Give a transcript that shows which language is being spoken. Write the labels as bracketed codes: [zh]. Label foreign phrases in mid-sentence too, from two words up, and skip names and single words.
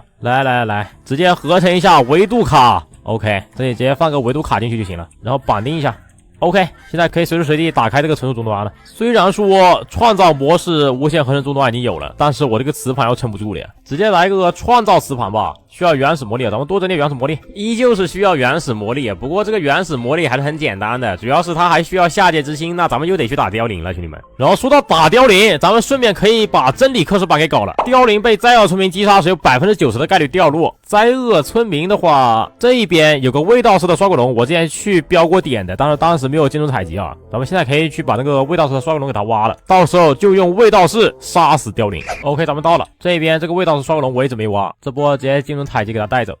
[zh] 來，直接合成一下維度卡。OK， 這裡直接放個維度卡進去就行了，然後綁定一下。OK， 現在可以隨時隨地打開這個存儲終端了。雖然說創造模式無限合成終端已經有了，但是我這個磁盤要撐不住了呀， 直接來個創造磁盤吧，需要原始魔力，咱們多整點原始魔力，依舊是需要原始魔力，不過這個原始魔力還是很簡單的，主要是它還需要下界之心，那咱們又得去打凋零了，兄弟們。然後說到打凋零，咱們順便可以把真理克氏版給搞了。凋零被灾厄村民擊殺時有 90% 的概率掉落，灾厄村民的話，這一邊有個卫道士的刷鬼龙，我之前去標過點的，但是當時沒有进入採集啊，咱們現在可以去把那個卫道士的刷鬼龙給他挖了，到时候就用卫道士殺死凋零。OK， 咱們到了這邊，这個卫道士刷鬼龙我一直没挖，这波直接进入采集给他带走。